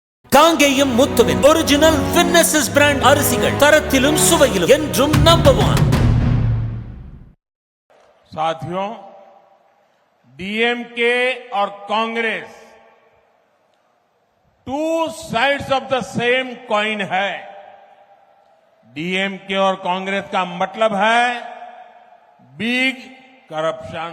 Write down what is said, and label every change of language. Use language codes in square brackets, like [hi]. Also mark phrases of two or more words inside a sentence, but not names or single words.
[ta] காங்கேயம் முத்துவின் ஒரிஜினல் வின்னசஸ் பிராண்ட் அரிசிகள் தரத்திலும் சுவையிலும் என்றும் நம்பர் 1। [hi] साथियों, डीएमके और कांग्रेस [en] two sides of the same coin [hi] है। डीएमके और कांग्रेस का मतलब है [en] big corruption.